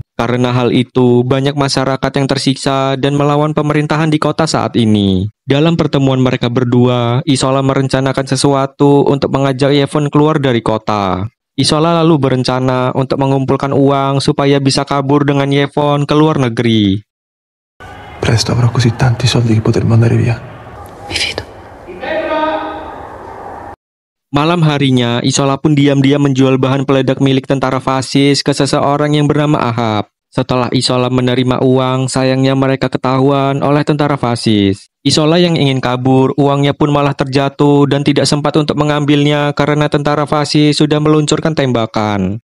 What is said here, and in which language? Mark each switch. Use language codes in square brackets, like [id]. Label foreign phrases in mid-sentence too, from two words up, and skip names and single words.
[id] Karena hal itu, banyak masyarakat yang tersiksa dan melawan pemerintahan di kota saat ini. Dalam pertemuan mereka berdua, Isola merencanakan sesuatu untuk mengajak Yevon keluar dari kota. Isola lalu berencana untuk mengumpulkan uang supaya bisa kabur dengan Yevon ke luar negeri. [it] Presto avrò così tanti soldi che poter mandare via. Mi fido. [id] Malam harinya, Isola pun diam-diam menjual bahan peledak milik tentara fasis ke seseorang yang bernama Ahab. Setelah Isola menerima uang, sayangnya mereka ketahuan oleh tentara fasis. Isola yang ingin kabur, uangnya pun malah terjatuh dan tidak sempat untuk mengambilnya karena tentara fasis sudah meluncurkan tembakan.